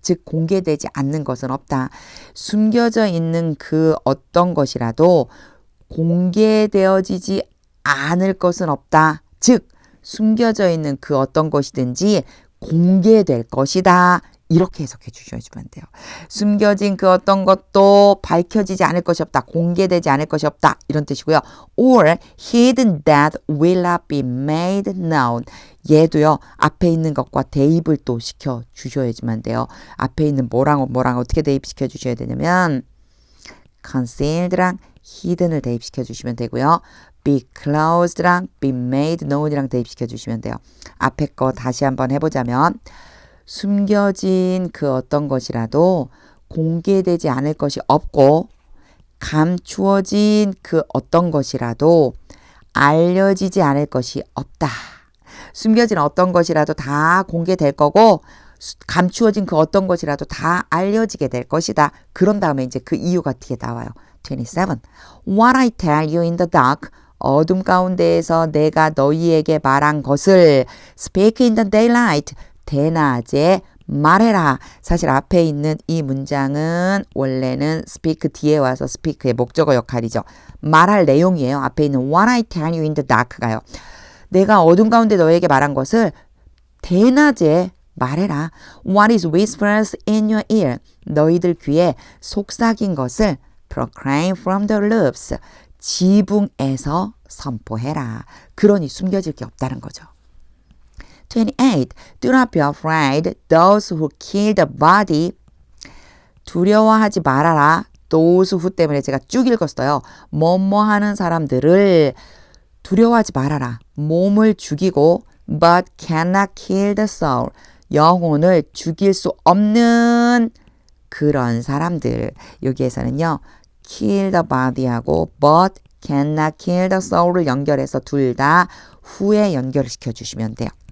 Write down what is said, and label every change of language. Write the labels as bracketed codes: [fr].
[ko] 즉 공개되지 않는 것은 없다. 숨겨져 있는 그 어떤 것이라도 공개되어지지 않을 것은 없다. 즉 숨겨져 있는 그 어떤 것이든지 공개될 것이다. 이렇게 해석해 주셔야지만 돼요. 숨겨진 그 어떤 것도 밝혀지지 않을 것이 없다. 공개되지 않을 것이 없다. 이런 뜻이고요. [en] Or hidden that will not be made known. [ko] 얘도요. 앞에 있는 것과 대입을 또 시켜 주셔야지만 돼요. 앞에 있는 뭐랑 어떻게 대입시켜 주셔야 되냐면 concealed랑 hidden을 대입시켜 주시면 되고요. be closed랑 be made known이랑 대입시켜 주시면 돼요. 앞에 거 다시 한번 해보자면 숨겨진 그 어떤 것이라도 공개되지 않을 것이 없고 감추어진 그 어떤 것이라도 알려지지 않을 것이 없다. 숨겨진 어떤 것이라도 다 공개될 거고 감추어진 그 어떤 것이라도 다 알려지게 될 것이다. 그런 다음에 이제 그 이유가 뒤에 나와요. 27. [en] What I tell you in the dark. [ko] 어둠 가운데에서 내가 너희에게 말한 것을 speak in the daylight. 대낮에 말해라. 사실 앞에 있는 이 문장은 원래는 speak 뒤에 와서 speak의 목적어 역할이죠. 말할 내용이에요. 앞에 있는 what I tell you in the dark 가요. 내가 어둠 가운데 너에게 말한 것을 대낮에 말해라. [en] What is whispers in your ear? [ko] 너희들 귀에 속삭인 것을 proclaim from the roofs. 지붕에서 선포해라. 그러니 숨겨질 게 없다는 거죠. [en] 28. Do not be afraid. Those who kill the body. [ko] 두려워하지 말아라. Those who 때문에 제가 쭉 읽었어요. 뭐뭐 하는 사람들을 두려워하지 말아라. 몸을 죽이고 but cannot kill the soul. 영혼을 죽일 수 없는 그런 사람들. 여기에서는요. kill the body 하고 but cannot kill the soul 을 연결해서 둘 다 후에 연결을 시켜주시면 돼요.